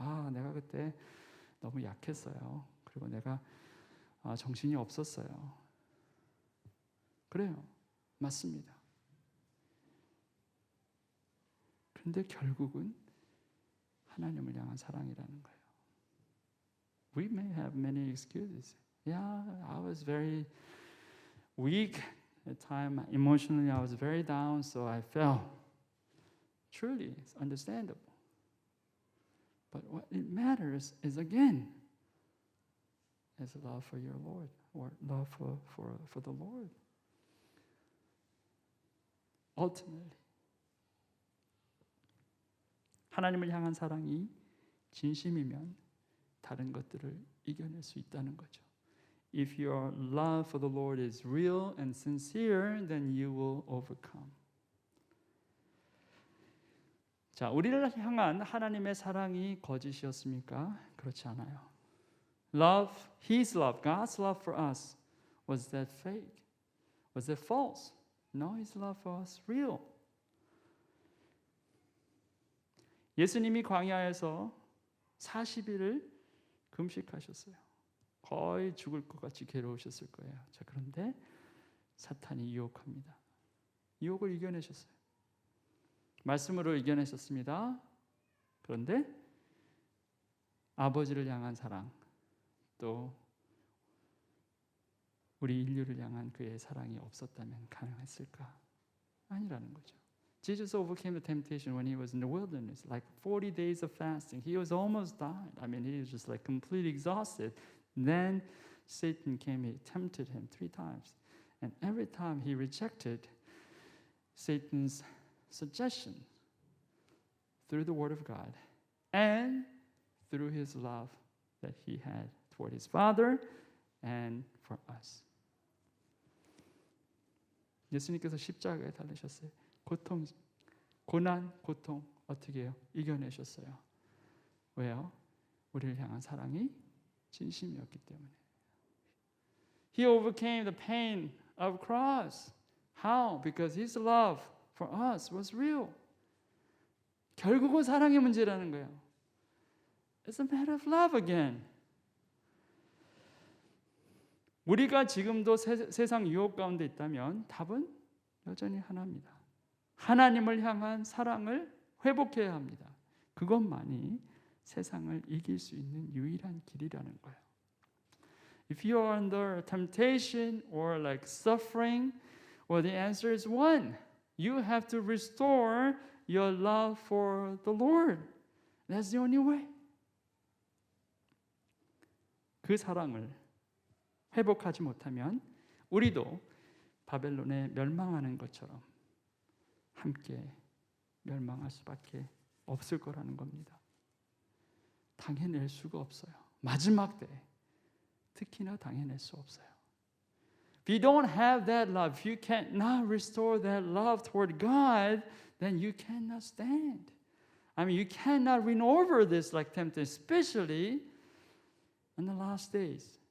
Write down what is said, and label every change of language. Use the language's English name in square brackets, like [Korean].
[Korean] 아, 내가 그때 너무 약했어요. 그리고 내가 정신이 없었어요. 그래요. 맞습니다. 그런데 결국은 하나님을 향한 사랑이라는 거예요. [English] We may have many excuses. Yeah, I was very weak at time. Emotionally, I was very down, so I fell. Truly, it's understandable. But what it matters is, again, is love for your Lord, or love for the Lord. Ultimately, [Korean] 하나님을 향한 사랑이 진심이면 다른 것들을 이겨낼 수 있다는 거죠. [English] If your love for the Lord is real and sincere, then you will overcome. [Korean] 자, 우리를 향한 하나님의 사랑이 거짓이었습니까? 그렇지 않아요. [English] Love, His love, God's love for us, was that fake? Was that false? No, His love for us real. [Korean] 예수님이 광야에서 40일을 금식하셨어요. 거의 죽을 것 같이 괴로우셨을 거예요. 자, 그런데 사탄이 유혹합니다. 유혹을 이겨내셨어요. 말씀으로 이겨내셨습니다. 그런데 아버지를 향한 사랑, 또 우리 인류를 향한 그의 사랑이 없었다면 가능했을까? 아니라는 거죠. [English] Jesus overcame the temptation when he was in the wilderness, like 40 days of fasting. He was almost died. I mean, he was just like completely exhausted. Then Satan came, he tempted him 3 times. And every time he rejected Satan's suggestion through the Word of God and through his love that he had toward his Father and for us. [Korean] 예수님께서 십자가에 달리셨어요. 고난, 고통 어떻게 해요? 이겨내셨어요. 왜요? 우리를 향한 사랑이 진심이었기 때문에. [English] He overcame the pain of cross. How? Because his love for us was real. [Korean] 결국은 사랑의 문제라는 거예요. [English] It's a matter of love again. [Korean] 우리가 지금도 세상 유혹 가운데 있다면 답은 여전히 하나입니다. 하나님을 향한 사랑을 회복해야 합니다. 그것만이 세상을 이길 수 있는 유일한 길이라는 거예요. [English] If you are under temptation or like suffering, well, the answer is one. You have to restore your love for the Lord. That's the only way. [Korean] 그 사랑을 회복하지 못하면 우리도 바벨론에 멸망하는 것처럼 함께 멸망할 수밖에 없을 거라는 겁니다. 당해낼 수가 없어요. 마지막 때 특히나 당해낼 수 없어요. [English] If you don't have that love, if you cannot restore that love toward God, then you cannot stand. I mean, you cannot win over this like temptation, especially in the last days.